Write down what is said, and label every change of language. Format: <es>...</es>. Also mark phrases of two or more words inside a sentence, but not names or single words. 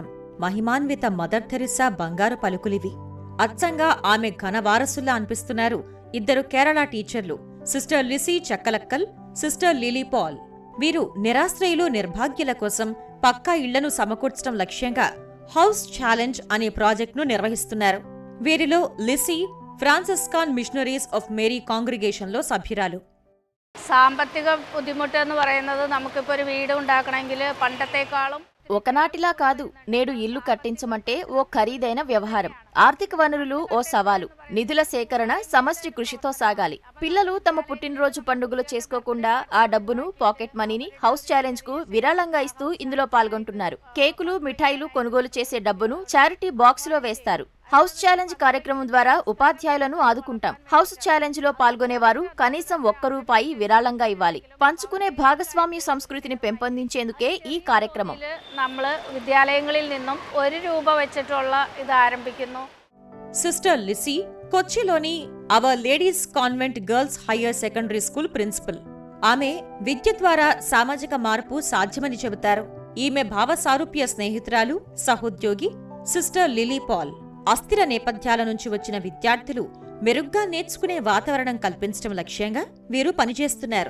<te>మహిమాన్విత మదర్ థెరిస్సా బంగారు పలుకులివి. అచ్చంగా ఆమె ఘనవారసుల్లా అనిపిస్తున్నారు ఇద్దరు కేరళ టీచర్లు, సిస్టర్ లిసీ చక్కలక్కల్, సిస్టర్ లిలీ పాల్. వీరు నిరాశ్రయులు, నిర్భాగ్యుల కోసం పక్కా ఇళ్లను సమకూర్చడం లక్ష్యంగా హౌస్ ఛాలెంజ్ అనే ప్రాజెక్టును నిర్వహిస్తున్నారు. వీరిలో లిసీ ഫ്രാൻസിസ്കൻ മിഷണറീസ് ഓഫ് മേരി కాంగ్రిగేషన్‌లో సభ్యురాలు.</te> <ml>സാമ്പത്തിക ബുദ്ധിമുട്ട് എന്ന് പറയുന്നത് നമുക്കിപ്പോൾ ഒരു വീട് ഉണ്ടാക്കണമെങ്കിൽ പണ്ടത്തെക്കാളും</ml> <te>ఒకనాటిలా కాదు. నేడు ఇల్లు కట్టించమంటే ఓ ఖరీదైన వ్యవహారం. ఆర్థిక వనరులు ఓ సవాలు. నిధుల సేకరణ సమష్టి కృషితో సాగాలి. పిల్లలు తమ పుట్టినరోజు పండుగలు చేసుకోకుండా ఆ డబ్బును, పాకెట్ మనీని హౌస్ ఛాలెంజ్ కు విరాళంగా ఇస్తూ ఇందులో పాల్గొంటున్నారు. కేకులు, మిఠాయిలు కొనుగోలు చేసే డబ్బును చారిటీ బాక్స్ లో వేస్తారు. హౌస్ ఛాలెంజ్ కార్యక్రమం ద్వారా ఉపాధ్యాయులను ఆదుకుంటాం. హౌస్ ఛాలెంజ్ లో పాల్గొనేవారు కనీసం ₹1 విరాళంగా ఇవ్వాలి. పంచుకునే భాగస్వామ్య సంస్కృతిని పెంపొందించేందుకే ఈ కార్యక్రమం.</te> <ml>നമ്മള് വിദ്യാലയങ്ങളിൽ നിന്നും ₹1 വെച്ചിട്ടുള്ള ഇത് ആരംഭിക്കുന്നു.</ml> <te>సిస్టర్ లిసీ కొచ్చిలోని అవర్ లేడీస్ కాన్వెంట్ గర్ల్స్ హయ్యర్ సెకండరీ స్కూల్ ప్రిన్సిపల్. ఆమె విద్య ద్వారా సామాజిక మార్పు సాధ్యమని చెబుతారు. ఈమె భావ సారూప్య స్నేహితురాలు, సహోద్యోగి సిస్టర్ లిలీ పాల్. అస్థిర నేపథ్యాల నుంచి వచ్చిన విద్యార్థులు మెరుగ్గా నేర్చుకునే వాతావరణం కల్పించడం లక్ష్యంగా వీరు పనిచేస్తున్నారు.</te>